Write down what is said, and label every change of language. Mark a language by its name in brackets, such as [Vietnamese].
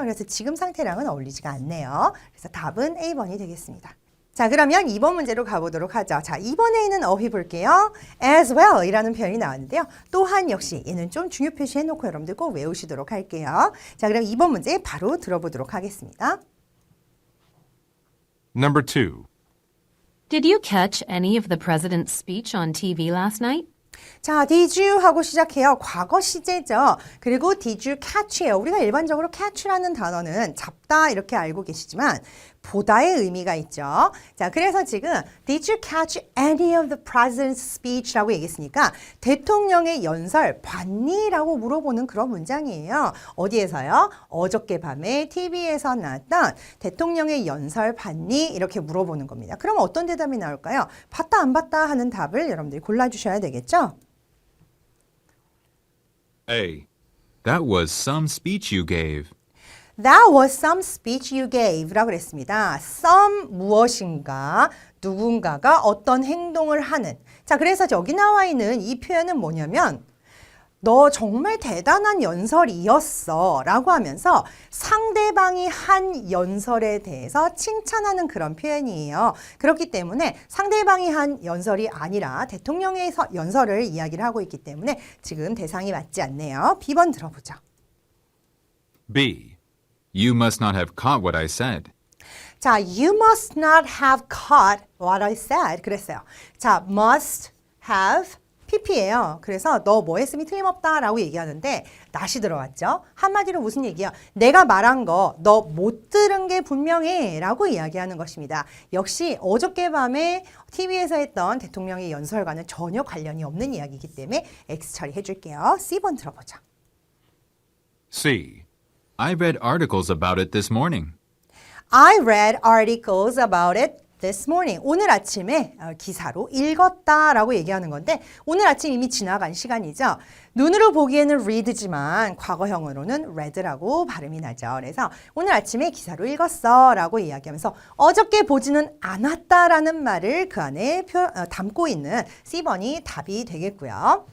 [Korean] 그래서 지금 상태랑은 어울리지가 않네요. 그래서 답은 A번이 되겠습니다. 자, 그러면 2번 문제로 가보도록 하죠. 자, 2번에 있는 어휘 볼게요. as well 이라는 표현이 나왔는데요. 또한 역시 얘는 좀 중요 표시해놓고 여러분들 꼭 외우시도록 할게요. 자, 그럼 2번 문제 바로 들어보도록 하겠습니다. [English] Number 2. Did you catch any of the president's speech on TV last night? [Korean] 자, [English] did you [Korean] 하고 시작해요. 과거 시제죠. 그리고 [English] did you catch [Korean] 예요. 우리가 일반적으로 catch라는 단어는 잡다 이렇게 알고 계시지만 보다의 의미가 있죠. 자, 그래서 지금 [English] did you catch any of the president's speech [Korean] 라고 얘기했으니까 대통령의 연설 봤니? 라고 물어보는 그런 문장이에요. 어디에서요? 어저께 밤에 TV에서 나왔던 대통령의 연설 봤니? 이렇게 물어보는 겁니다. 그럼 어떤 대답이 나올까요? 봤다 안 봤다 하는 답을 여러분들이 골라주셔야 되겠죠? A. [English] That was some speech you gave. That was some speech you gave 라고 그랬습니다. [Korean] some 무엇인가, 누군가가 어떤 행동을 하는. 자, 그래서 여기 나와 있는 이 표현은 뭐냐면 너 정말 대단한 연설이었어 라고 하면서 상대방이 한 연설에 대해서 칭찬하는 그런 표현이에요. 그렇기 때문에 상대방이 한 연설이 아니라 대통령의 연설을 이야기를 하고 있기 때문에 지금 대상이 맞지 않네요. B번 들어보죠. B. [English] You must not have caught what I said. [Korean] 자, [English] you must not have caught what I said. [Korean] 그랬어요. 자, must have PP예요. 그래서 너 뭐 했음이 틀림없다 라고 얘기하는데 not이 들어왔죠. 한마디로 무슨 얘기야? 내가 말한 거 너 못 들은 게 분명해 라고 이야기하는 것입니다. 역시 어저께 밤에 TV에서 했던 대통령의 연설과는 전혀 관련이 없는 이야기이기 때문에 X 처리해 줄게요. C번 들어보죠. C. [English] I read articles about it this morning. I read articles about it this morning. [Korean] 오늘 아침에 기사로 읽었다라고 얘기하는 건데 오늘 아침 이미 지나간 시간이죠. 눈으로 보기에는 read지만 과거형으로는 read라고 발음이 나죠. 그래서 오늘 아침에 기사로 읽었어라고 이야기하면서 어저께 보지는 않았다라는 말을 그 안에 담고 있는 C번이 답이 되겠고요.